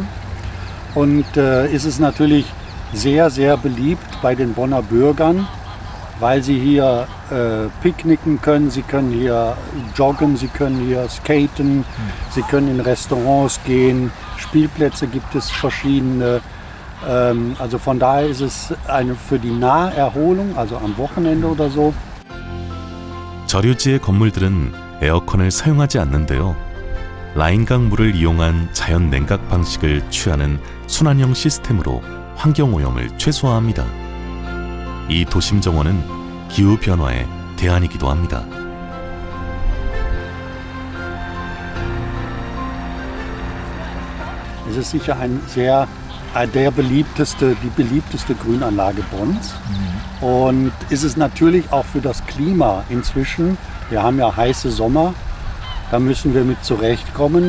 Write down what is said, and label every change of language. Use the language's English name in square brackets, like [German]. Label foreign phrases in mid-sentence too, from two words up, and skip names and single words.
[German] Und ist es natürlich sehr, sehr beliebt bei den Bonner Bürgern, weil sie hier picknicken können, sie können hier joggen, sie können hier skaten, sie können in Restaurants gehen, Spielplätze gibt es verschiedene. Also von daher ist es für die Naherholung, also am Wochenende oder so. [Korean] 저류지의 건물들은 에어컨을 사용하지 않는데요. 라인강 물을 이용한 자연 냉각 방식을 취하는 순환형 시스템으로 환경오염을 최소화합니다. 이 도심 정원은 기후 변화의 대안이기도 합니다. [German] Es ist sicher die beliebteste Grünanlage Bonns. Und ist es natürlich auch für das Klima inzwischen. Wir haben ja heiße Sommer, da müssen wir mit zurechtkommen.